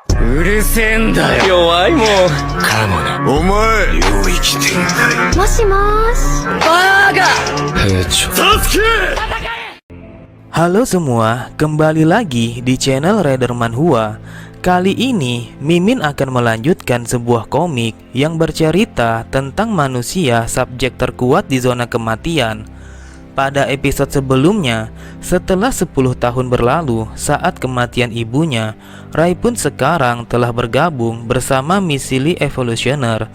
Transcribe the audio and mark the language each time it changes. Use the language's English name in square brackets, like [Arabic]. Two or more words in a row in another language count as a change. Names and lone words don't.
[Japanese] うるせえんだよ。弱いもん。かもな。お前、領域展開。もしもーし。バーガサスケ! [Indonesian] Halo semua, kembali lagi di channel Rider Manhwa. Kali ini, Mimin akan melanjutkan sebuah komik yang bercerita tentang manusia subjek terkuat di zona kematian. Pada episode sebelumnya, setelah 10 tahun berlalu saat kematian ibunya, Rai pun sekarang telah bergabung bersama Misili Evolutioner.